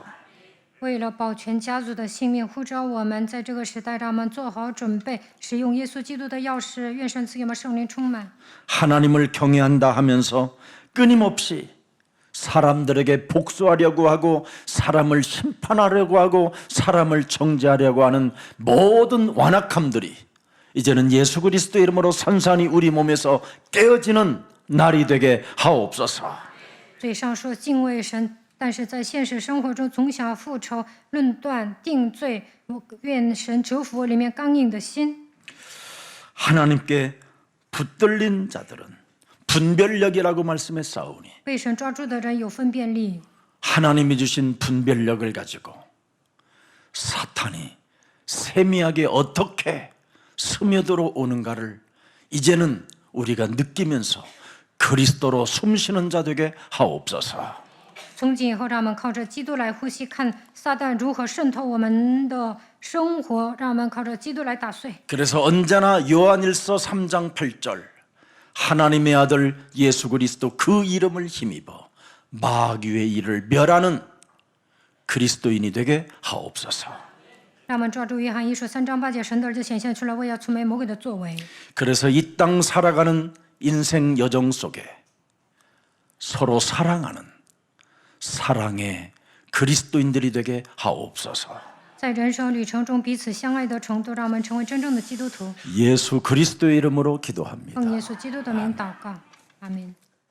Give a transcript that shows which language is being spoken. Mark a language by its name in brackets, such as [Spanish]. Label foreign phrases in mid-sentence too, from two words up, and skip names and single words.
[Chinese] 为了保全家族的性命，呼召我们在这个时代，让我们做好准备，使用耶稣基督的钥匙。愿神赐给我们圣灵充满。 [Korean] 하나님을 경외한다 하면서 끊임없이 사람들에게 복수하려고 하고 사람을 심판하려고 하고 사람을 정죄하려고 하는 모든 완악함들이 이제는 예수 그리스도의 이름으로 산산이 우리 몸에서 깨어지는 날이 되게 하옵소서. [Chinese] 嘴上说敬畏神，但是在现实生活中总想复仇、论断、定罪。我愿神折服我里面刚硬的心。 [Korean] 하나님께 붙들린 자들은 분별력이라고 말씀했사오니 [Chinese] 被神抓住的人有分辨力， [Korean] 하나님이 주신 분별력을 가지고 사탄이 세미하게 어떻게 스며들어 오는가를 이제는 우리가 느끼면서 그리스도로 숨쉬는 자 되게 하옵소서. [Chinese] 从今以后，让我们靠着基督来呼吸，看撒旦如何渗透我们的生活，让我们靠着基督来打碎。 [Korean] 그래서 언제나 요한일서 3장 8절 하나님의 아들 예수 그리스도 그 이름을 힘입어 마귀의 일을 멸하는 그리스도인이 되게 하옵소서. [Chinese] 让我们抓住约翰一书3章8节，神的儿子显现出来，为要除灭魔鬼的作为。 [Korean] 그래서 이 땅 살아가는 인생 여정 속에 서로 사랑하는 사랑의 그리스도인들이 되게 하옵소서. [Chinese] 在人生旅程中彼此相爱的程度，让我们成为真正的基督徒。 [Korean] 예수 그리스도의 이름으로 기도합니다. [Chinese] 奉耶稣基督的名祷告，阿门。